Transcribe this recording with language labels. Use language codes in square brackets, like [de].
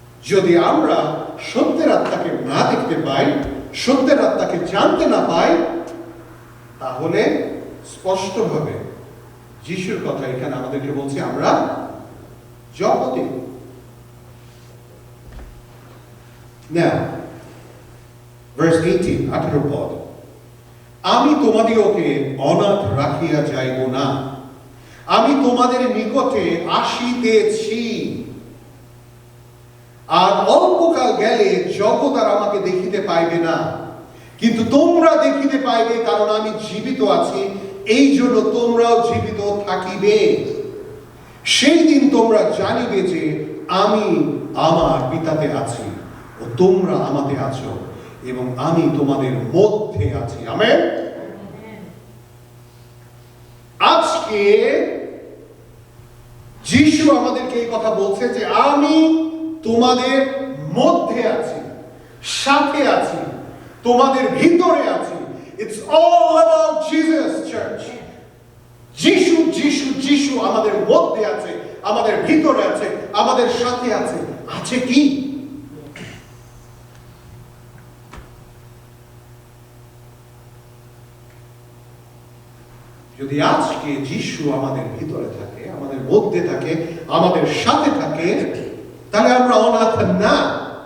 [bn] যদি আমরা সত্যের আত্মাকে না দেখতে পাই, সত্যের আত্মাকে জানতে না পাই, তাহলে স্পষ্টভাবে যিশুর কথা এখানে আমাদেরকে বলছে আমরা জগতে। [en] Now, verse 18, 18 পদ। [bn] আমি তোমাদিওকে অনাথ রাখিয়া যাইব না, আমি তোমাদের নিকটে আসিতেছি। আর অল্পকাল গেলে জগৎ আর আমাকে দেখিতে পাইবে না, কিন্তু তোমরা দেখিতে পাইবে, কারণ আমি জীবিত আছি, এই জন্য তোমরাও জীবিত থাকিবে। সেই দিন তোমরা জানিবে যে আমি আমার পিতাতে আছি ও তোমরা আমাতে আছো, এবং আমি তোমাদের মধ্যে আছি। আমেন। আজকে যিশু আমাদেরকে এই কথা বলছে যে আমি তোমাদের মধ্যে আছি, সাথে আছি, তোমাদের ভিতরে আছি। [en] It's all about Jesus, church. [bn] যিশু যিশু যিশু আমাদের মধ্যে আছে, আমাদের ভিতরে আছে, আমাদের সাথে আছে। আছে কি? যদি আজকে যিশু আমাদের ভিতরে থাকে, আমাদের মধ্যে থাকে, আমাদের সাথে থাকে, তাহলে আমরা অনাথ না।